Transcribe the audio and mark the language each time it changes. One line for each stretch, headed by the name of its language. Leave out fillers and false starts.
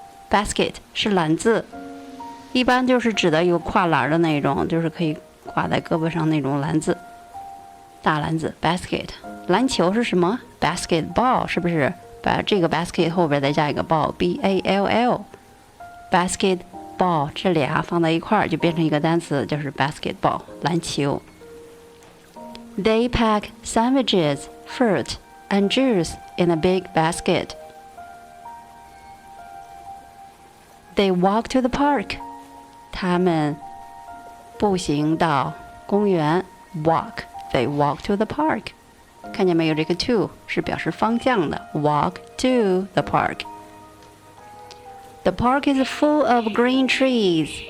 Chinese: Basket 是篮子，一般就是指的有跨栏的那种，就是可以挂在胳膊上那种篮子。大篮子 basket。篮球是什么 ？Basketball 是不是？把这个 basket 后边再加一个 ball. B-A-L-L. Basketball 这俩放在一块儿就变成一个单词，就是 basketball 篮球。
English: They pack sandwiches, fruit, and juice in a big basket. They walk to the park.
Chinese: 他们步行到公园 walk.
English: They walk to the park.
Chinese: 看见没有？这个
English: to
Chinese: 是表示方向的
English: walk to the park.The park is full of green trees.